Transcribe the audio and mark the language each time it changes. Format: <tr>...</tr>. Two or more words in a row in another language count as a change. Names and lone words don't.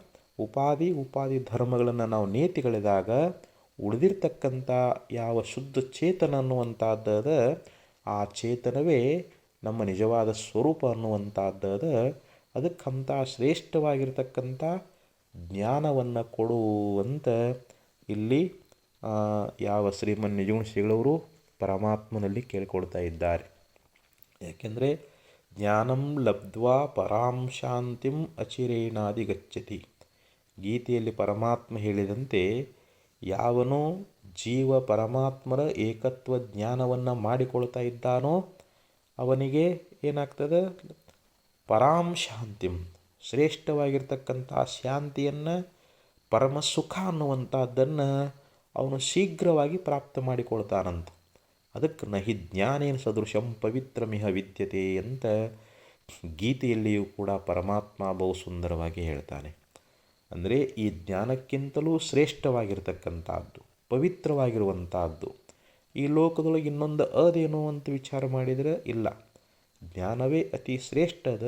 <kn>ಉಪಾಧಿ ಧರ್ಮಗಳನ್ನು ನಾವು ನೇತಿಗಳಿದಾಗ ಉಳಿದಿರ್ತಕ್ಕಂಥ ಯಾವ ಶುದ್ಧ ಚೇತನ ಅನ್ನುವಂಥದ್ದದ, ಆ ಚೇತನವೇ ನಮ್ಮ ನಿಜವಾದ ಸ್ವರೂಪ ಅನ್ನುವಂಥದ್ದದ. ಅದಕ್ಕಂಥ ಶ್ರೇಷ್ಠವಾಗಿರ್ತಕ್ಕಂಥ ಜ್ಞಾನವನ್ನು ಕೊಡುವಂತ ಇಲ್ಲಿ ಯಾವ ಶ್ರೀಮನ್ ನಿಜಗುಣ ಶ್ರೀಗಳವರು ಪರಮಾತ್ಮನಲ್ಲಿ ಕೇಳಿಕೊಳ್ತಾ ಇದ್ದಾರೆ.</kn> <sa>ಯಾಕೆಂದರೆ ಜ್ಞಾನಂ ಲಬ್ಧ್ವಾ ಪರಾಂ ಶಾಂತಿಂ ಅಚಿರೇಣಾದಿ ಗಚ್ಚತಿ.</sa> <kn>ಗೀತೆಯಲ್ಲಿ ಪರಮಾತ್ಮ ಹೇಳಿದಂತೆ ಯಾವನು ಜೀವ ಪರಮಾತ್ಮರ ಏಕತ್ವ ಜ್ಞಾನವನ್ನು ಮಾಡಿಕೊಳ್ತಾ ಇದ್ದಾನೋ ಅವನಿಗೆ ಏನಾಗ್ತದೆ,</kn> <sa>ಪರಾಂ ಶಾಂತಿಂ,</sa> <kn>ಶ್ರೇಷ್ಠವಾಗಿರ್ತಕ್ಕಂಥ ಶಾಂತಿಯನ್ನು, ಪರಮ ಸುಖ ಅನ್ನುವಂಥದ್ದನ್ನು ಅವನು ಶೀಘ್ರವಾಗಿ ಪ್ರಾಪ್ತ ಮಾಡಿಕೊಳ್ತಾನಂತ. ಅದಕ್ಕೆ</kn> <sa>ನಹಿ ಜ್ಞಾನೇನ ಸದೃಶಂ ಪವಿತ್ರಮಿಹ ವಿದ್ಯತೆ</sa> <kn>ಅಂತ ಗೀತೆಯಲ್ಲಿಯೂ ಕೂಡ ಪರಮಾತ್ಮ ಬಹು ಸುಂದರವಾಗಿ ಹೇಳ್ತಾನೆ. ಅಂದರೆ ಈ ಜ್ಞಾನಕ್ಕಿಂತಲೂ ಶ್ರೇಷ್ಠವಾಗಿರ್ತಕ್ಕಂಥದ್ದು, ಪವಿತ್ರವಾಗಿರುವಂಥದ್ದು ಈ ಲೋಕದೊಳಗೆ ಇನ್ನೊಂದು ಅದೇನೋ ಅಂತ ವಿಚಾರ ಮಾಡಿದರೆ ಇಲ್ಲ, ಜ್ಞಾನವೇ ಅತಿ ಶ್ರೇಷ್ಠದ.</kn>